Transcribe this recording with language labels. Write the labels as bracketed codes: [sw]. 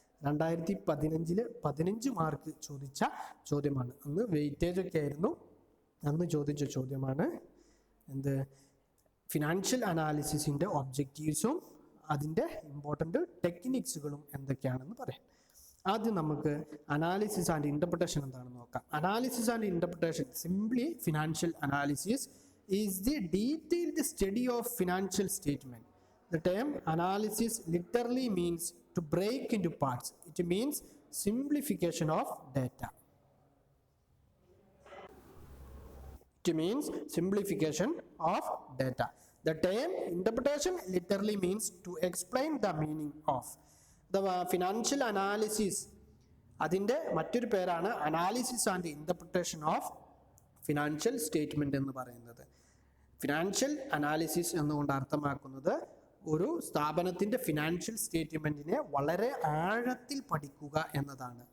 [ml] 2015 15 mark ചോദിച്ച ചോദ്യമാണ്. അന്ന് വെയിറ്റേജ് ഒക്കെ ആയിരുന്നു. അന്ന് ചോദിച്ച ചോദ്യമാണ്. എന്ത്? ഫിനാൻഷ്യൽ അനാലിസിസിൻ്റെ ഒബ്ജക്റ്റീവ്സും അതിൻ്റെ ഇമ്പോർട്ടൻ്റ് ടെക്നിക്സുകളും എന്തൊക്കെയാണെന്ന് പറയാം. ആദ്യം നമുക്ക് അനാലിസിസ് ആൻഡ് ഇന്റർപ്രിട്ടേഷൻ എന്താണെന്ന് നോക്കാം. [en] Analysis and interpretation, simply financial analysis is the detailed study of financial statement. The term analysis literally means to break into parts. It means simplification of data. It means simplification of data. The term interpretation literally means to explain the meaning of. The financial analysis, [ml] അതിൻ്റെ മറ്റൊരു പേരാണ് analysis and interpretation of financial statement എന്ന് പറയുന്നത്. Financial analysis എന്നുകൊണ്ട് അർത്ഥമാക്കുന്നത് ഒരു സ്ഥാപനത്തിൻ്റെ financial സ്റ്റേറ്റ്മെന്റിനെ വളരെ ആഴത്തിൽ പഠിക്കുക എന്നതാണ്.